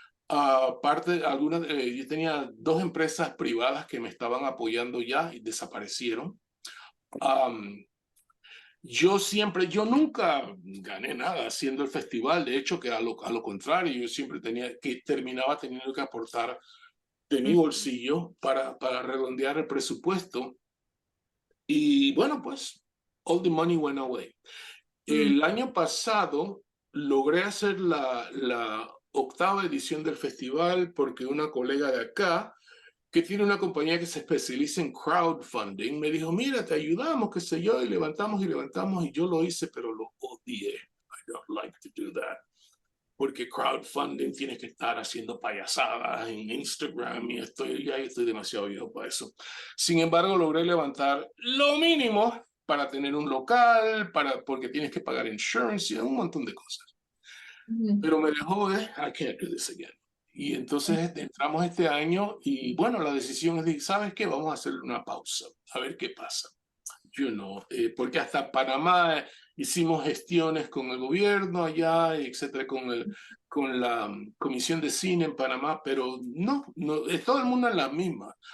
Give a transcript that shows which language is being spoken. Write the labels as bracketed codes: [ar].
[es] Aparte, yo tenía dos empresas privadas que me estaban apoyando ya y desaparecieron. Um, yo nunca gané nada haciendo el festival. De hecho, que a lo contrario, yo siempre terminaba teniendo que aportar de mi Mm. bolsillo para redondear el presupuesto. [en] Y bueno, pues, all the money went away. Mm. [es] El año pasado logré hacer la octava edición del festival porque una colega de acá, que tiene una compañía que se especializa en crowdfunding, me dijo, mira, te ayudamos, qué sé yo, y levantamos, y yo lo hice, pero lo odié. I don't like to do that. Porque crowdfunding tienes que estar haciendo payasadas en Instagram y ya estoy demasiado viejo para eso. Sin embargo, logré levantar lo mínimo para tener un local, porque tienes que pagar insurance y un montón de cosas. Ujú. [en] Pero me dejó de, I can't do this again. [es] Y entonces entramos este año y bueno, la decisión es de, ¿sabes qué? Vamos a hacer una pausa, a ver qué pasa. Porque hasta Panamá hicimos gestiones con el gobierno allá, etcétera, con la Comisión de Cine en Panamá, pero no, todo el mundo en la misma.